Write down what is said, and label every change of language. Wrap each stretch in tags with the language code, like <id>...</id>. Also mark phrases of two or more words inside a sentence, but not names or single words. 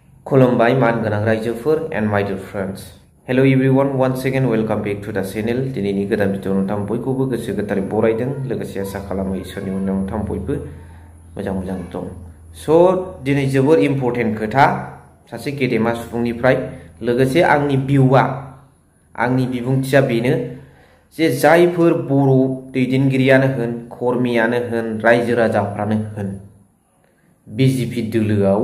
<brx>खुलुमबाय मानगोनां रायजोफोर</brx> <en>and my dear friends. Hello everyone, once again welcome back to the channel.</en> <brx>दिनैनि गोदान भिडिअ नोंथां बयखौबो गोसो गोथारै बरायदों लोगोसे आसा खालामो इसोरनि अननायाव नोंथां बयबो मोजां दं. सो दिनै जोबोर इम्पोर्टेन्ट खोथा सासे गेदेमा सुबुंनिफ्राय लोगोसे आंनि भिउआ आंनि बिबुंथिया बेनो जे जायफोर बर' दैदेनगिरियानो होन कर्मियानो होन रायजो राजाफ्रानो होन बिजेपि दोलोआव</brx>